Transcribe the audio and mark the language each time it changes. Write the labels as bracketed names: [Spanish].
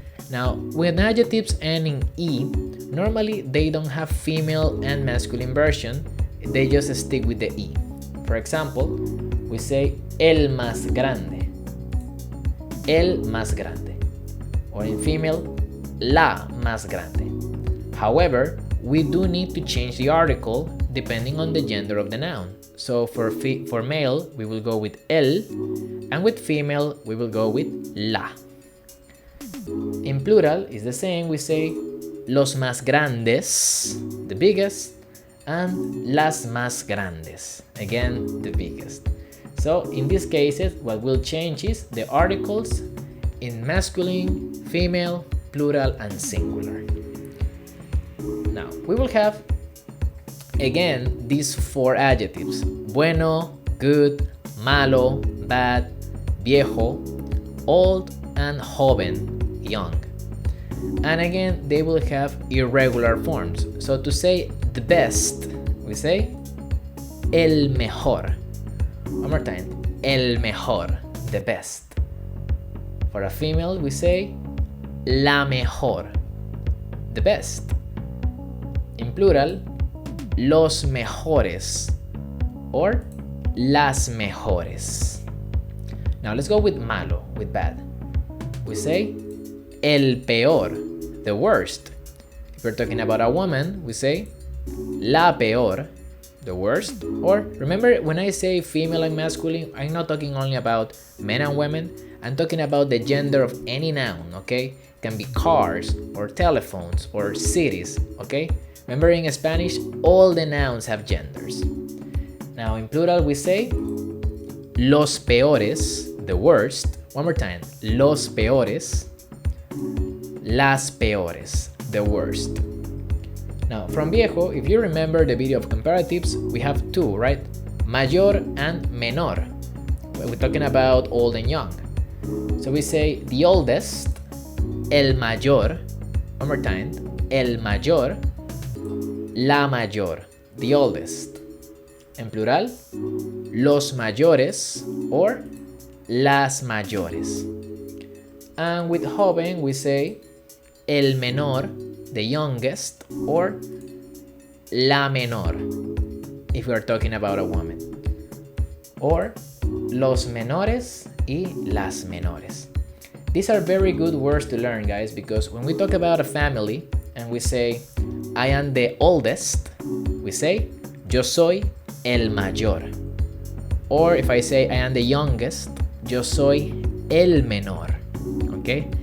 [English] Now, with adjectives ending E, normally they don't have female and masculine version, they just stick with the E. For example, we say [Spanish] el más grande, el más grande, [English] or in female, [Spanish] la más grande. [English] However, we do need to change the article depending on the gender of the noun. So for male, we will go with el, and with female, we will go with la. In plural, it's the same, we say los más grandes, the biggest, and las más grandes, again, the biggest. So in these cases, what will change is the articles in masculine, female, plural, and singular. Now, we will have, again, these 4 adjectives. Bueno, good, malo, bad, viejo, old, and joven, young. And again, they will have irregular forms. So to say the best, we say el mejor. One more time. [Spanish] El mejor, [English] the best. For a female, we say [Spanish] la mejor, [English] the best. In plural, [Spanish] los mejores or las mejores. [English] Now let's go with malo, with bad. We say [Spanish] el peor, [English] the worst. If we're talking about a woman, we say [Spanish] la peor, [English] the worst. Or remember, when I say female and masculine, I'm not talking only about men and women. I'm talking about the gender of any noun, okay? It can be cars or telephones or cities, okay? Remember, in Spanish, all the nouns have genders. Now in plural, we say [Spanish] los peores, [English] the worst. One more time. [Spanish] Los peores, las peores, [English] the worst. Now, from viejo, if you remember the video of comparatives, we have two, right? Mayor and menor. We're talking about old and young. So we say the oldest, [Spanish] el mayor. [English] One more time. [Spanish] El mayor, la mayor, [English] the oldest. [Spanish] En plural, los mayores or las mayores. [English] And with joven, we say [Spanish] el menor, [English] the youngest, or [Spanish] la menor, [English] if we are talking about a woman. [Spanish] Or los menores y las menores. [English] These are very good words to learn, guys, because when we talk about a family and we say, I am the oldest, we say, [Spanish] yo soy el mayor. [English] Or if I say I am the youngest, [Spanish] yo soy el menor. [English] Okay?